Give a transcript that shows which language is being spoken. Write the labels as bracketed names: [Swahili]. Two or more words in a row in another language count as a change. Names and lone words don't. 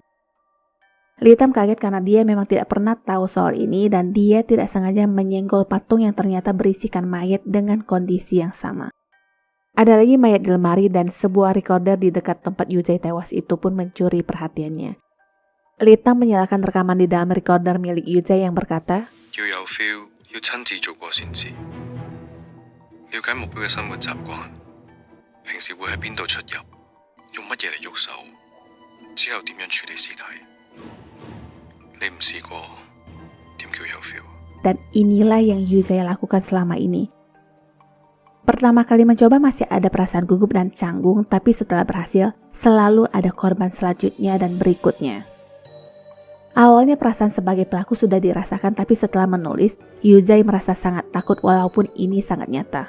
[Indonesian] Litam kaget karena dia memang tidak pernah tahu soal ini dan dia tidak sengaja menyenggol patung yang ternyata berisikan mayat dengan kondisi yang sama. Ada lagi mayat di lemari dan sebuah recorder di dekat tempat Yuzai tewas itu pun mencuri perhatiannya. Litam menyalakan rekaman di dalam recorder milik Yuzai yang berkata, [Cantonese] "要有 feel， 要親自做過先知，了解目標嘅生活習慣，平時會喺邊度出入，用乜嘢嚟喐手，之後點樣處理屍體。你唔試過，點叫有 feel？" [Indonesian] Dan inilah yang Yuzai lakukan selama ini. Pertama kali mencoba masih ada perasaan gugup dan canggung, tapi setelah berhasil, selalu ada korban selanjutnya dan berikutnya. Awalnya perasaan sebagai pelaku sudah dirasakan, tapi setelah menulis, Yuzai merasa sangat takut walaupun ini sangat nyata.